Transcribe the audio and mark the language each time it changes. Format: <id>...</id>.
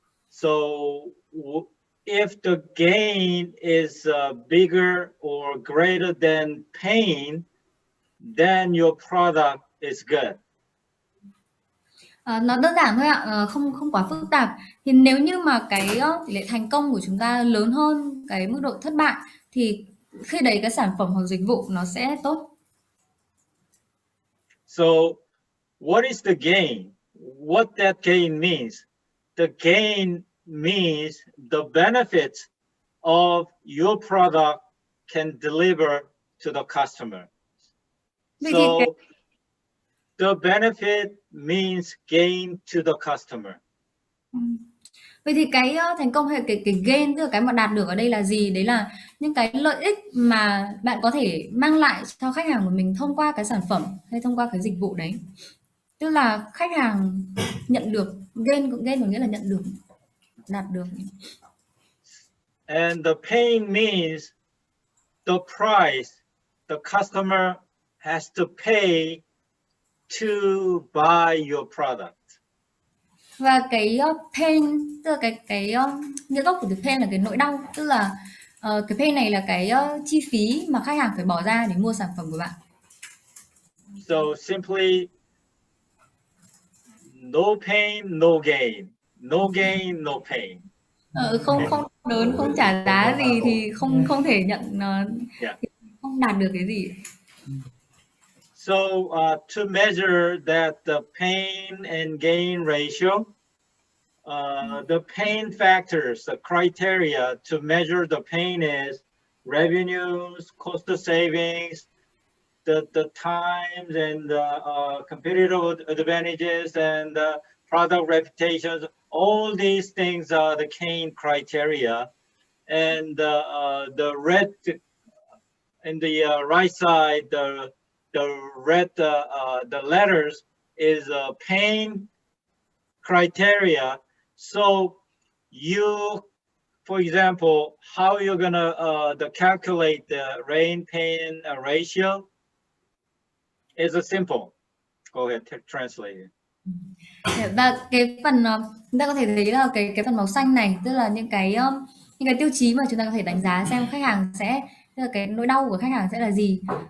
<en>So if the gain is bigger or greater than pain, then your product is good.</en> <vi>Nó đơn giản thôi ạ, không quá phức tạp. Thì nếu như mà cái tỷ lệ thành công của chúng ta lớn hơn cái mức độ thất bại thì khi đấy cái sản phẩm hoặc dịch vụ nó sẽ tốt.</vi> <en>So what is the gain? What that gain means? The gain means the benefits of your product can deliver to the customer. So the benefit means gain to the customer.</en> <vi>Vậy thì cái thành công hay cái gain, tức là cái mà đạt được ở đây là gì? Đấy là những cái lợi ích mà bạn có thể mang lại cho khách hàng của mình thông qua cái sản phẩm hay thông qua cái dịch vụ đấy. Tức là khách hàng nhận được, gain có nghĩa là nhận được, đạt được.</vi> <en>And the pain means the price the customer has to pay to buy your product.</en> <vi>Và cái pain, tức là cái nghĩa gốc của từ pain là cái nỗi đau, tức là cái pain này là cái chi phí mà khách hàng phải bỏ ra để mua sản phẩm của bạn.</vi> <en>So simply, no pain, no gain. No gain, no pain.</en> <vi>Không đớn, không trả giá gì thì không thể nhận, không đạt được cái gì.</vi> <en>So to measure that the pain and gain ratio, the pain factors, the criteria to measure the pain is revenues, cost of savings, the times and competitive advantages and product reputations. All these things are the gain criteria. And the red in the right side, the red, the letters is pain criteria. So you, for example, how you're gonna calculate the pain ratio is simple. Go ahead, translate it.</en> <vi>Và cái phần chúng ta có thể thấy là cái phần màu xanh này, tức là những cái tiêu chí mà chúng ta có thể đánh giá xem khách hàng sẽ, tức là cái nỗi đau của khách hàng sẽ là gì.</vi>